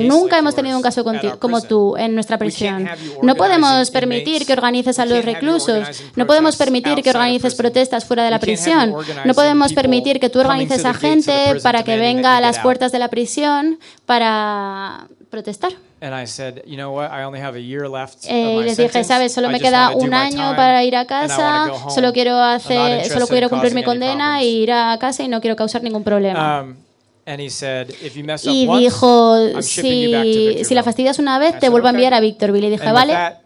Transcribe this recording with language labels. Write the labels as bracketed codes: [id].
[es] Nunca like hemos tenido un caso como tú en nuestra prisión. No podemos permitir que organices a los reclusos. No podemos permitir que organices protestas fuera de la prisión. No podemos permitir que tú organices a gente para que venga a las puertas de la prisión para protestar. [en] And I said, you know what? I only have a year left. [es] Y les dije, sabes, solo me queda un año para ir a casa. Solo quiero cumplir mi condena e ir a casa y no quiero causar ningún problema. [en] And he said, if you mess up [es] y dijo, si la fastidias una vez, te vuelvo a enviar a Victorville. Y dije, vale.